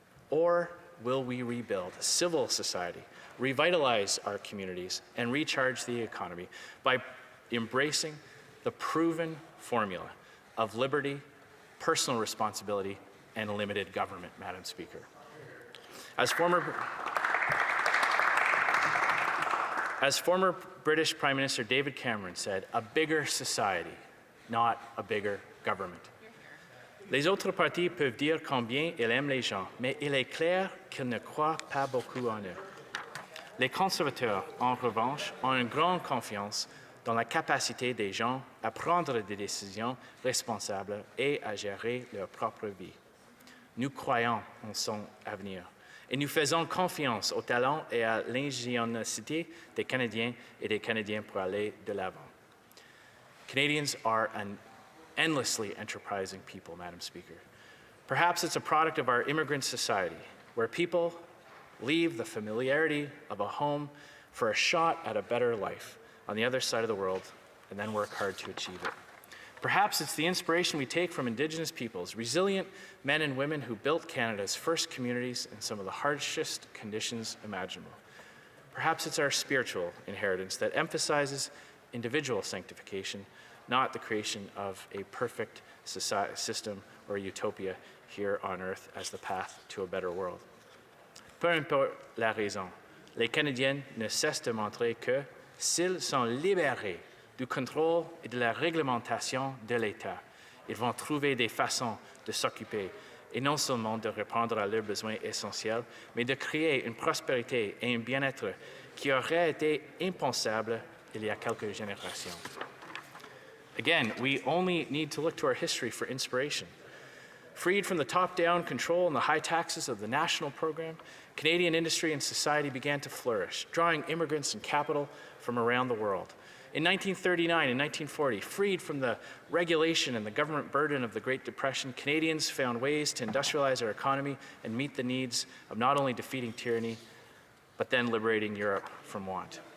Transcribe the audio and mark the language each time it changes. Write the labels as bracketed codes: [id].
[en] Or will we rebuild civil society, revitalize our communities, and recharge the economy by embracing the proven formula of liberty, personal responsibility, and limited government, Madam Speaker? As former British Prime Minister David Cameron said, a bigger society, not a bigger government. [fr] Les autres partis peuvent dire combien ils aiment les gens, mais il est clair qu'ils ne croient pas beaucoup en eux. Les conservateurs, en revanche, ont une grande confiance dans la capacité des gens à prendre des décisions responsables et à gérer leur propre vie. Nous croyons en son avenir. Et nous faisons confiance au talent et à l'ingéniosité des Canadiens et des Canadiens pour aller de l'avant. [en] Canadians are an endlessly enterprising people, Madam Speaker. Perhaps it's a product of our immigrant society, where people leave the familiarity of a home for a shot at a better life on the other side of the world and then work hard to achieve it. Perhaps it's the inspiration we take from Indigenous peoples, resilient men and women who built Canada's first communities in some of the harshest conditions imaginable. Perhaps it's our spiritual inheritance that emphasizes individual sanctification, not the creation of a perfect system or utopia here on earth as the path to a better world. [fr] Peu importe la raison, les Canadiens ne cessent de montrer que, s'ils sont libérés du contrôle et de la réglementation de l'État, ils vont trouver des façons de s'occuper et non seulement de répondre à leurs besoins essentiels, mais de créer une prospérité et un bien-être qui auraient été impensables il y a quelques générations. [en] Again, we only need to look to our history for inspiration. Freed from the top-down control and the high taxes of the national program, Canadian industry and society began to flourish, drawing immigrants and capital from around the world. In 1939 and 1940, freed from the regulation and the government burden of the Great Depression, Canadians found ways to industrialize our economy and meet the needs of not only defeating tyranny, but then liberating Europe from want.